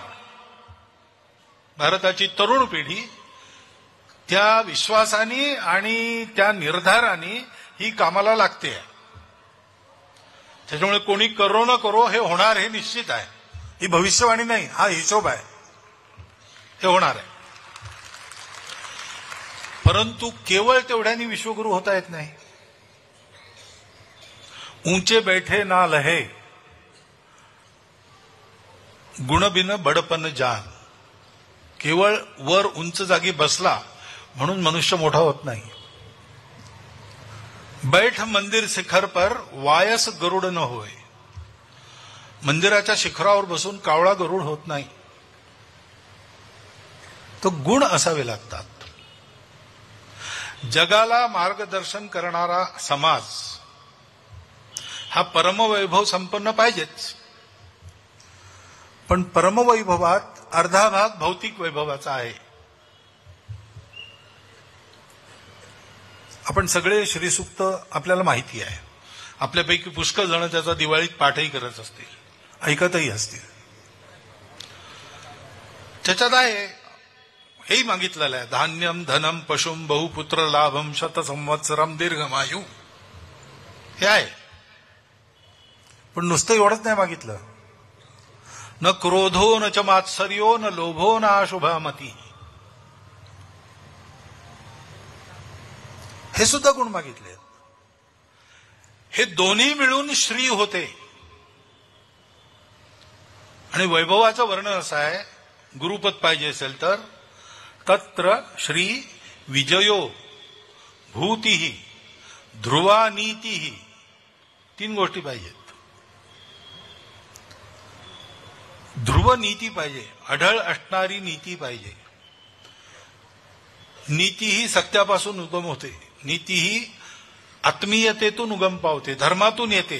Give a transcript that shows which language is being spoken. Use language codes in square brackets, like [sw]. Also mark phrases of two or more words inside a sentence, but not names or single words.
[mr] भारताची तरुण पिढी त्या विश्वासाने आणि त्या निर्धाराने ही कामाला लागते. त्याच्यामुळे कोणी करो न करो हे होणार, हे निश्चित आहे. ही भविष्यवाणी नाही, हा हिशोब आहे. हे होणार आहे. परंतु केवळ तेवढ्याने विश्वगुरु होता येत नाही. [hi] ऊंचे बैठे ना लहे गुणबिन बडपन जान. [mr] केवळ वर उंच जागी बसला म्हणून मनुष्य मोठा होत नाही. [hi] बैठ मंदिर शिखर पर वायस गरुड न होय. [mr] मंदिराच्या शिखरावर बसून कावळा गरुड होत नाही. तो गुण असावे लागतात. जगाला मार्गदर्शन करणारा समाज हा परमवैभव संपन्न पाहिजेच. पण परमवैभवात अर्धा भाग भौतिक वैभवाचा आहे. आपण सगळे श्रीसूक्त आपल्याला माहिती आहे. आपल्यापैकी पुष्कळ जण त्याचा दिवाळीत पाठही करत असतील, ऐकतही असतील. त्याच्यात आहे हेही मागितलेलं आहे, [sa] धान्यम धनम पशुम बहुपुत्र लाभम शत संवत्सरम दीर्घमायू. [mr] हे आहे. पण नुसतं एवढंच नाही मागितलं. [sa] न क्रोधो न च मात्सर्यो न लोभो न अशुभामती. [mr] हे सुद्धा गुण मागितले. हे दोन्ही मिळून श्री होते. आणि वैभवाचं वर्णन असं आहे, गुरुपद पाहिजे असेल तर [sa] तत्र श्री विजयो भूतिही ध्रुवा नीतिही. [mr] 3 गोष्टी पाहिजेत. ध्रुव नीती पाहिजे, अढळ असणारी नीती पाहिजे. नीती ही सत्यापासून उगम होते, नीती ही आत्मीयतेतून उगम पावते, धर्मातून येते.